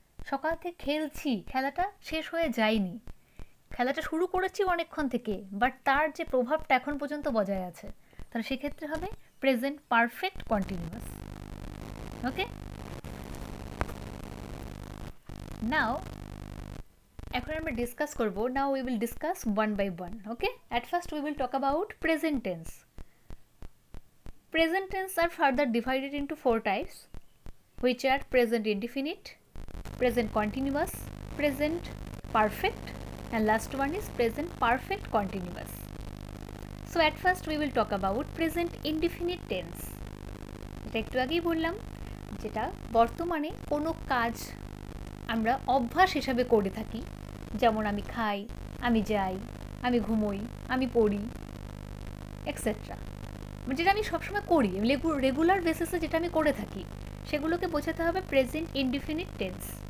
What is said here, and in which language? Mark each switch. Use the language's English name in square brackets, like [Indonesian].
[Bangla] সকাল থেকে খেলছি, খেলাটা শেষ হয়ে যায়নি, খেলাটা শুরু করেছি অনেকক্ষণ থেকে, বাট তার যে প্রভাবটা এখন পর্যন্ত বজায় আছে, তাহলে সেক্ষেত্রে হবে প্রেজেন্ট পারফেক্ট কন্টিনিউয়াস। ওকে, নাও এখন আমরা ডিসকাস করব। [English] Now we will discuss one by one. Okay, at first we will talk about present tense. Present tense are further divided into 4 types, which are present indefinite, present continuous, present perfect, and last one is present perfect continuous. So at first we will talk about present indefinite tense. [Bangla] এটা একটু আগেই বললাম, যেটা বর্তমানে কোনো কাজ আমরা অভ্যাস হিসাবে করে থাকি, যেমন আমি খাই, আমি যাই, আমি ঘুমোই, আমি পড়ি, এক্সেট্রা। যেটা আমি সবসময় করি, রেগুলার বেসিসে যেটা আমি করে থাকি, সেগুলোকে বোঝাতে হবে প্রেজেন্ট ইনডিফিনিট টেন্স।